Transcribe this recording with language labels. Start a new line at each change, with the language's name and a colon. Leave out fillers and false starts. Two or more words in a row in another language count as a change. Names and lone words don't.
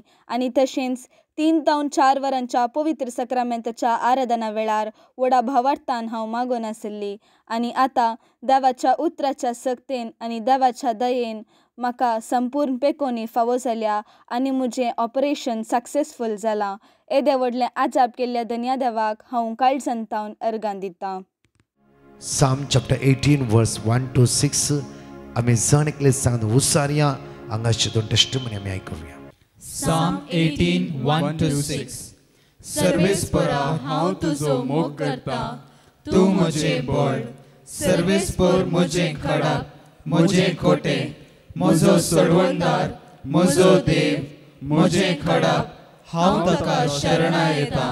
Konkani: आनी तशेंच 3 ते 4 वरांच्या पवित्र सक्रामेंताच्या आराधना वेळार व्हडा भावार्थान हांव मागो नाशिल्ली. आनी आतां देवाच्या उतराच्या सक्तेन आनी देवाच्या दयेन म्हाका संपूर्ण पेकोनी फावो जाल्या आनी म्हजें
English: operation successful
Konkani: जालां. येदे व्हडलें आजाप केल्ल्या धन्या देवाक हांव काळजांतावन अर्गां दितां.
English: Psalm chapter 18 verse 1 to 6
Konkani: आमी जण एकले सांग उसारया हांगाचे दोन टेस्टिमनी आमी आयकुया.
English: Psalm 18 1 to 6.
Konkani: सर्वेस्परा हांव तुजो मोग करता, तूं म्हजें बळ. सर्वेस्पर म्हजें खडाप, म्हजें खोटें, म्हजो सोडवणदार, म्हजो देव, म्हजें खडप, हांव ताका शरणा येता.